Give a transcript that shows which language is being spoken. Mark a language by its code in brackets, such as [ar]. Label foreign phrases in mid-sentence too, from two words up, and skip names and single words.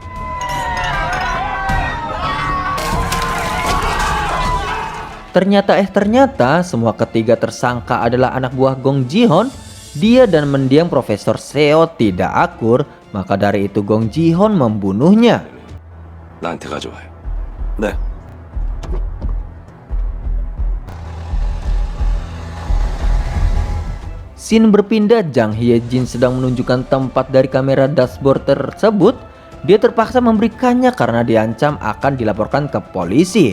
[id] Ternyata semua ketiga tersangka adalah anak buah Gong Ji-hon. Dia dan mendiang Profesor Seo tidak akur, maka dari itu Gong Ji-hon membunuhnya. [ko] 나한테 가져와요. 네. [id] Scene berpindah, Jang Hyejin sedang menunjukkan tempat dari kamera dashboard tersebut. Dia terpaksa memberikannya karena diancam akan dilaporkan ke polisi.